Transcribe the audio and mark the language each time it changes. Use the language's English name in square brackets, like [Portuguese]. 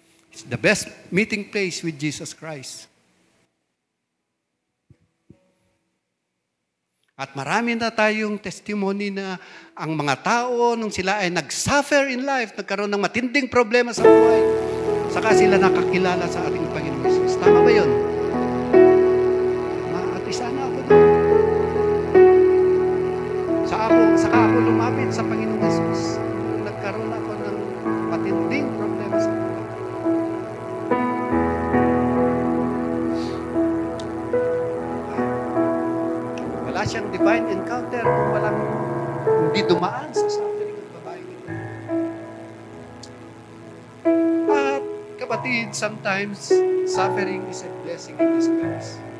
[English] It's the best meeting place with Jesus Christ. [Filipino] At marami na tayong testimony na ang mga tao, nung sila ay nag-suffer [English] in life, [Filipino] nagkaroon ng matinding problema sa buhay, saka sila nakakilala sa ating Panginoong Hesus. Tama ba yun? At isa na ako doon. Saka ako lumapit sa Panginoong Hesus. Nagkaroon ako ng matinding problema sa buhay. Wala siyang divine encounter kung walang hindi dumaan sa suffering ng babae ito. At kapatid, [English] sometimes suffering is a blessing in disguise.